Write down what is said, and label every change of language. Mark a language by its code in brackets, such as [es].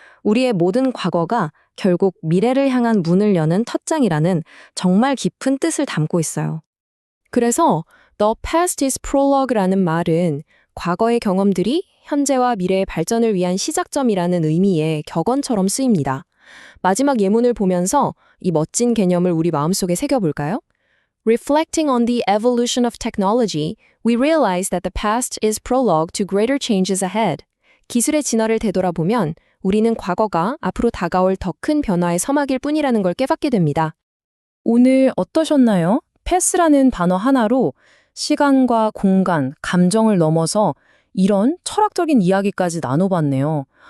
[ko] 우리의 모든 과거가 결국 미래를 향한 문을 여는 텄장이라는 정말 깊은 뜻을 담고 있어요. 그래서 [en] The past is prologue [ko] 라는 말은 과거의 경험들이 현재와 미래의 발전을 위한 시작점이라는 의미의 격언처럼 쓰입니다. 마지막 예문을 보면서 이 멋진 개념을 우리 마음속에 새겨볼까요? [en] Reflecting on the evolution of technology, we realize that the past is prologue to greater changes ahead. [ko] 기술의 진화를 되돌아보면 우리는 과거가 앞으로 다가올 더 큰 변화의 서막일 뿐이라는 걸 깨닫게 됩니다. 오늘 어떠셨나요? 패스라는 단어 하나로 시간과 공간, 감정을 넘어서 이런 철학적인 이야기까지 나눠봤네요.